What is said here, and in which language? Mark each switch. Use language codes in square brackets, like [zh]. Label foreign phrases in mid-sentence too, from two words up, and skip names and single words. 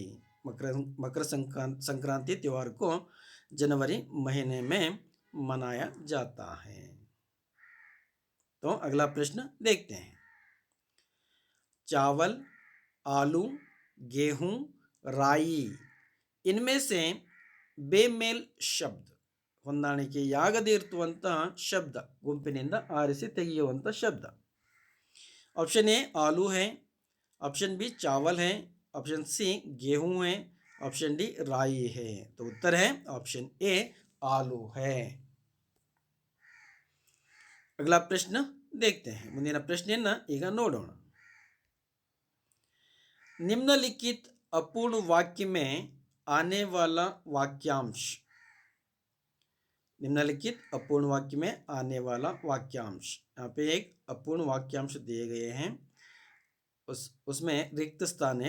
[hi] मकर संक्रांति त्योहार को जनवरी महीने में मनाया जाता है. तो अगला प्रश्न देखते हैं. चावल, आलू, गेहूं, राई, इनमें से बेमेल शब्द, [kn] ಹೊಂದಾಣಿಕೆಯಾಗದೇ ಇರುವಂತಹ ಶಬ್ದ, ಗುಂಪಿನಿಂದ ಆರಿಸಿ ತೆಗೆಯುವಂತಹ ಶಬ್ದ. [en] option A [hi] आलू है, [en] option B [hi] चावल है, [en] option C [hi] गेहूं है, [en] option D [hi] राई है. तो उत्तर है [en] option A [hi] आलू है. अगला प्रश्न देखते हैं. [kn] ಮುಂದಿನ ಪ್ರಶ್ನೆಯನ್ನ ಈಗ ನೋಡೋಣ. [hi] निम्नलिखित अपूर्ण वाक्य में आने वाला वाक्यांश. निम्नलिखित अपूर्ण वाक्य में आने वाला वाक्यांश. यहाँ पे एक अपूर्ण वाक्यांश दिए गए हैं, उसमें रिक्त स्थान है.